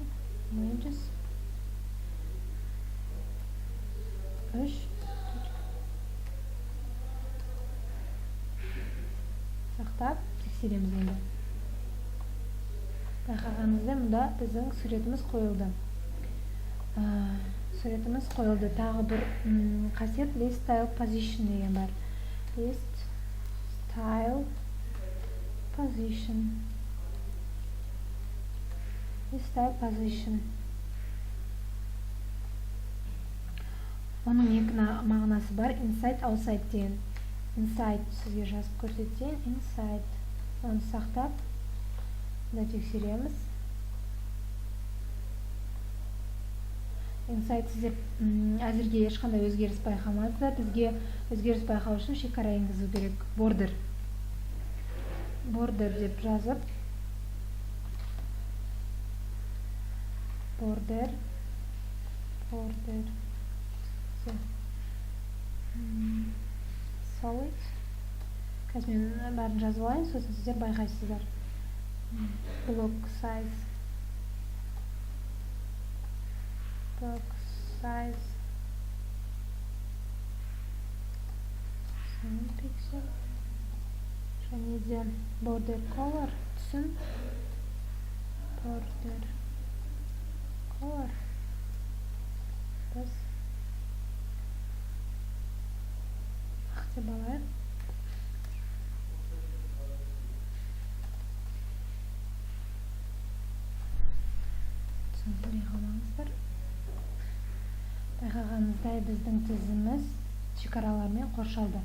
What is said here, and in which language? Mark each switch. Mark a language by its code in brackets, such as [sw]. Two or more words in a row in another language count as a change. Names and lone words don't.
[kk] Images 3 сақтап тексереміз енді. Байқағаныңызда мұнда біздің суретіміз қойылды. Тағы бір қасиет [en] list style position [kk] деген бар. [en] List style position. [kk] Оның екі мағынасы бар. [en] Inside, outside [kk] деген. Inside сізге жазып көрсетейін. Inside. Оны сақтап тексереміз. Inside сіздер әзірге ешқандай өзгеріс байқамадыңыздар. Бізге өзгеріс байқау үшін шекара енгізу керек. Border деп жазып, [en] border solid. [kk] Қазір мен бәрін жазып алайын, сосын сіздер байқайсыздар. [en] Block size 7 pixel. [kk] Және де [en] border color [kk] түсін. [en] Border color [kk] біз ақ деп алайық. Байқағанымыздай біздің тізіміз шекаралармен қоршалды.